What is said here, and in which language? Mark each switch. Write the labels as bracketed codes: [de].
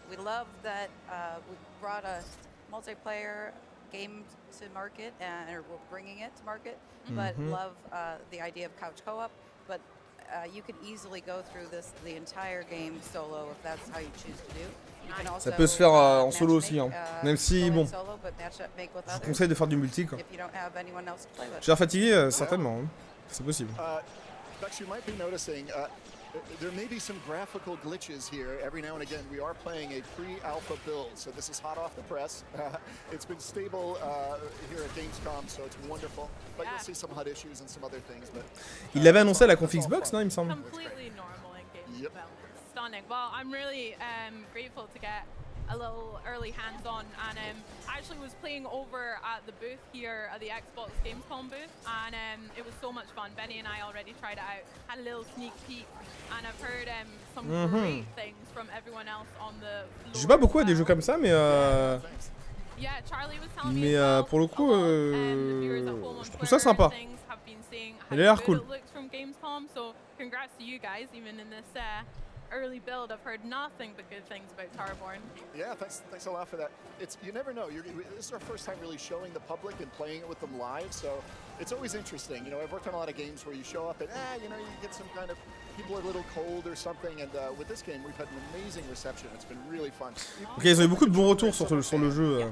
[en] We love that we brought a multiplayer game to market, or we're bringing it to market, but love the idea of couch co-op. But you can easily go through the entire game solo if that's how you choose to do. [fr] Ça peut se faire en solo aussi, hein. Même si bon, je vous conseille de faire du multi quoi. J'ai l'air fatigué, certainement, hein. C'est possible. [en] Bex, you might be noticing there may be some graphical glitches here. Every now and again, we are playing a pre-alpha build, so this is hot off the press. It's been stable here at Gamescom, so it's wonderful. But you'll see some HUD issues and some other things. But [fr] Il l'avait annoncé à la conf Xbox, non, il me semble. [en] Completely normal in game development. Stunning. Well, I'm really grateful to get a little early hands-on, and I actually was playing over at the booth here at the Xbox Gamescom booth, and it was so much fun. Benny and I already tried it out, had a little sneak peek, and I've heard some great things from everyone else on the floor. [fr] Je joue pas beaucoup à des jeux comme ça, mais [en] Yeah, Charlie was telling me as well, [fr] pour le coup, je trouve ça sympa. Il a l'air cool. [en] From Gamescom, so congrats to you guys, even in this early build. I've heard nothing but good things about Towerborne. Yeah, thanks a lot for that. You never know. This is our first time really showing the public and playing it with them live, so it's always interesting. You know, I've worked on a lot of games where you show up and you know, you get some kind of people are a little cold or something, and with this game we've had an amazing reception. It's been really fun. [fr] Ok, ils ont eu beaucoup de bons retours sur le jeu.